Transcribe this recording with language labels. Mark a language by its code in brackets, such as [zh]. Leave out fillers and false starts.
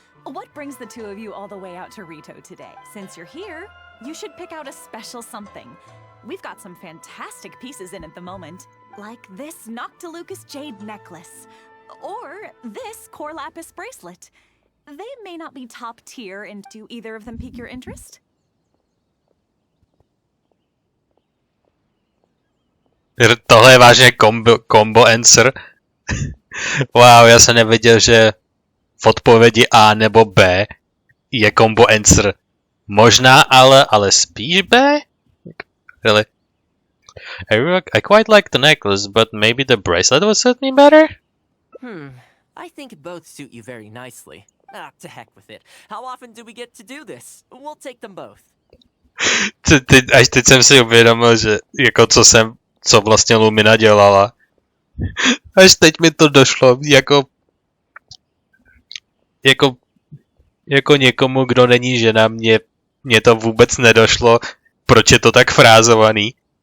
[en] What brings the two of you all the way out to Rito today? Since you're here, you should pick out a special something. We've got some fantastic pieces in at the moment, like this Noctilucus jade necklace, or this core lapis bracelet. They may not be top tier, and do either of them pique your interest? [cs] Tohle je vážně combo answer. Wow, já jsem nevěděl, že v odpovědi A nebo B je combo answer. Možná ale spíš B? [en] Really? I quite like the necklace, but maybe the bracelet would suit me better? I think both suit you very nicely. To heck with it. How often do we get to do this? We'll take them both. [cs] Až teď jsem si uvědomil, že jako co vlastně Lumina dělala. Až teď mi to došlo, jako někomu, kdo není žena, mě to vůbec nedošlo, proč je to tak frázovaný.